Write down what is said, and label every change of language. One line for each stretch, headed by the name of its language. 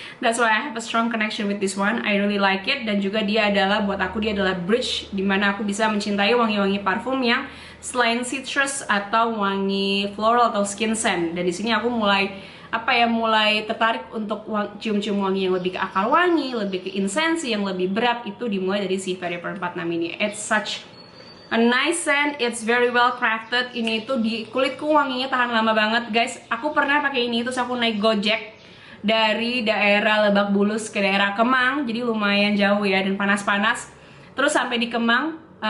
English: That's why I have a strong connection with this one. I really like it,
Indonesian: dan juga dia adalah, buat aku dia adalah bridge dimana aku bisa mencintai wangi-wangi parfum yang selain citrus atau wangi floral atau skin scent. Dan di sini aku mulai tertarik untuk cium-cium wangi yang lebih ke akar wangi, lebih ke insensi, yang lebih berat, itu dimulai dari si Vetiver 46 ini.
English: It's such a nice scent, it's very well crafted.
Indonesian: Ini tuh di kulitku wanginya tahan lama banget, guys. Aku pernah pakai ini terus aku naik Gojek dari daerah Lebak Bulus ke daerah Kemang, jadi lumayan jauh ya dan panas-panas. Terus sampai di Kemang,